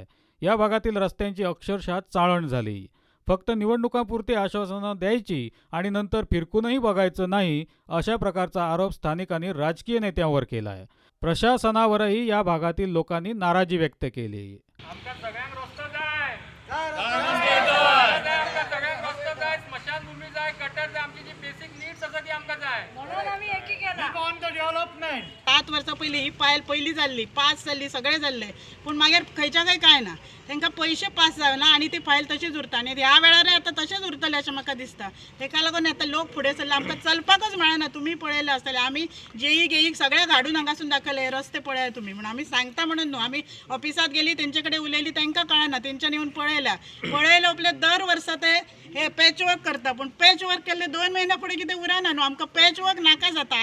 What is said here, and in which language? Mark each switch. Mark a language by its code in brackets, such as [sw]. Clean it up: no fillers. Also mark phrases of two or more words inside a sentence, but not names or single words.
[mr] या भागातील रस्त्यांची अक्षरशः चाळण झाली. फक्त निवडणुकांपुरती आश्वासनं द्यायची आणि नंतर फिरकूनही बघायचं नाही अशा प्रकारचा आरोप स्थानिकांनी राजकीय नेत्यांवर केलाय. प्रशासनावरही या भागातील लोकांनी नाराजी व्यक्त केली. [kok] स्मशानभूमी जाय गटर जाय आमची जी [en] basic needs [kok] आसा ती आमकां जाय म्हणून आमी एकी केला [en] on the development [kok] 7 वर्सां पयलीं ही पायल पयली जाल्ली पास जाल्ली सगळें जाल्लें पूण मागीर खंयच्या खंय कांय ना तांकां पयशे पास जावना आनी ती फायल तशीच उरता आनी ह्या वेळार आतां तशेंच उरतलें अशें म्हाका दिसता. ताका लागून आतां लोक फुडें सरले आमकां चलपाकच मेळना. तुमी पळयलें आसतलें आमी जेईक सगळ्या धाडून हांगासून दाखयले रस्ते पळया तुमी म्हणून आमी सांगता म्हणून न्हू आमी ऑफिसांत गेली तेंचे कडेन उलयली तांकां कळना तेंच्यांनी येवन पळयले उपले दर वर्सा ते हे [en] patch work [kok] करता पूण [en] patch work [kok] केल्ले 2 महिन्या फुडें कितें उरना न्हू आमकां [en] patch work [kok] नाका जाता.